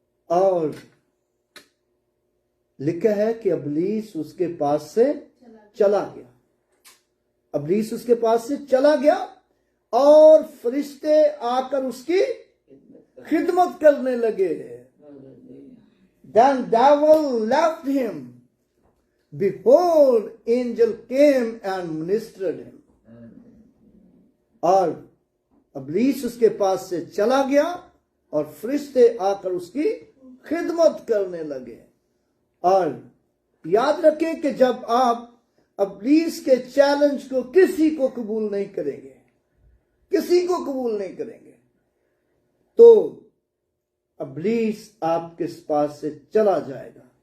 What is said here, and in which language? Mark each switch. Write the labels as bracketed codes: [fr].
[hi] और लिखा है कि इब्लीस उसके पास से चला गया। इब्लीस उसके पास से चला गया और फरिश्ते आकर उसकी खिदमत करने लगे। [en] Then devil left him. Behold, angel came and ministered him. [hi] और इब्लीस उसके पास से चला गया और फरिश्ते आकर उसकी खिदमत करने लगे। और याद रखें कि जब आप इब्लीस के चैलेंज को किसी को कबूल नहीं करेंगे, किसी को कबूल नहीं करेंगे, तो इब्लीस आपके पास से चला जाएगा।